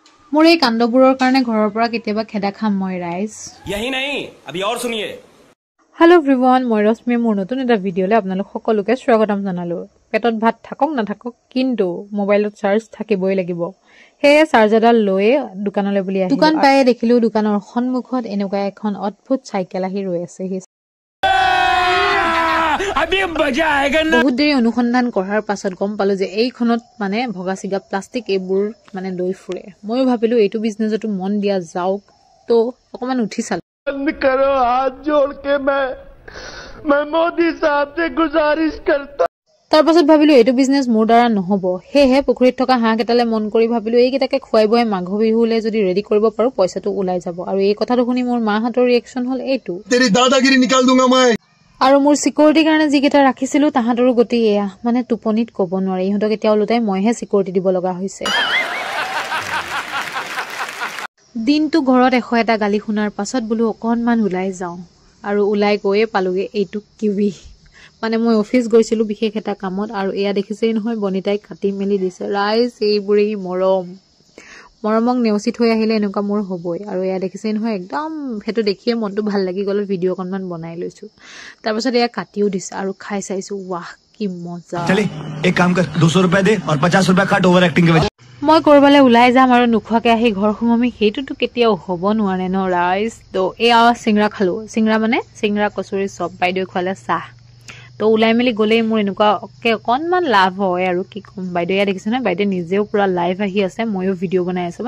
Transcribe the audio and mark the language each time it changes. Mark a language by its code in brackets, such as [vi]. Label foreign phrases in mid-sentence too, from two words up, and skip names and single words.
[as] মোৰ এই কাণ্ডবোৰৰ কাৰণে ঘৰৰ পৰা কেতিয়াবা খেদা খাম মই ৰাইজ। [hi] यही नहीं अभी और सुनिए। [en] Hello everyone, [as] মই ৰশ্মি মোৰ নতুন এটা ভিডিঅ'লৈ আপোনালোক সকলোকে স্বাগতম জনালো। পেটত ভাত থাকক নাথাকক কিন্তু মোবাইলত চাৰ্জ থাকিবই লাগিব। সেয়ে চাৰ্জাৰডাল লৈয়ে দোকানলৈ বুলি আহিলো। দোকান পায়ে দেখিলো দোকানৰ সন্মুখত এনেকুৱা এখন অদ্ভুত চাইকেল আহি ৰৈ আছে। বহুত দেৰি অনুসন্ধান কৰাৰ পাছত গম পালো যে এইখনত মানে ভগা চিগা প্লাষ্টিক এইবোৰ মানে লৈ ফুৰে। ময়ো ভাবিলো এইটো বিজনেছতো মন দিয়া যাওক, তো অকমান উঠি চালো। [hi] बंद करो, हाथ जोड़ के मैं मोदी साहब से गुजारिश करता। [as] তাৰ পাছত ভাবিলো এইটো বিজনেছ মোৰ দ্বাৰা নহব। সেয়েহে পুখুৰীত থকা হাঁহ কেইটালে মন কৰি ভাবিলো এইকেইটাকে খুৱাই বুৱাই মাঘ বিহুলে যদি ৰেডি কৰিব পাৰো পইচাটো ওলাই যাব। আৰু এই কথাটো শুনি মোৰ মাহঁতৰ ৰিয়েকশ্যন হল এইটো, [hi] तेरी दादागिरी निकाल दूंगा मैं। [as] আৰু মোৰ চিকিউৰিটিৰ কাৰণে যিকেইটা ৰাখিছিলো তাহাঁতৰো গতি এয়া, মানে টোপনিত ক'ব নোৱাৰি। ইহঁতক এতিয়া ওলোটাই মইহে চিকিউৰিটি দিব লগা হৈছে। দিনটো ঘৰত 101টা গালি শুনাৰ পাছত বোলো অকণমান ওলাই যাওঁ, আৰু ওলাই গৈয়ে পালোগে এইটো কিৱি। মানে মই অফিচ গৈছিলো বিশেষ এটা কামত, আৰু এয়া দেখিছেই নহয় বনিতাই কাটি মেলি দিছে। ৰাইজ এইবোৰেই মৰমক নেওচি থৈ আহিলে এনেকুৱা মোৰ হ'বই। আৰু এয়া দেখিছেই নহয় একদম সেইটো দেখিয়ে মনটো ভাল লাগি গ'ল, ভিডিঅ' অকণমান বনাই লৈছো। তাৰপাছত এয়া কাটিও দিছে আৰু খাই চাইছো, ৱাহ কি মজা। [hi] चले एक काम कर 200 रुपए दे और 50 रुपए काट [en] over acting [hi] के वजह। [as] মই কৰবালে ওলাই যাম আৰু নোখোৱাকে আহি ঘৰ সোমামি, সেইটোতো কেতিয়াও হ'ব নোৱাৰে ন ৰাইজ। তো এয়া চিংৰা খালো, চিংৰা কচুৰি চব, বাইদেউ খোৱালে চাহ। তো ওলাই মেলি গ'লেই মোৰ এনেকুৱাকে অকণমান লাভ হয় আৰু কি ক'ম। বাইদেউ এয়া দেখিছে নহয়, বাইদেউ নিজেও পুৰা লাইভ আহি আছে, ময়ো ভিডিঅ' বনাই আছো।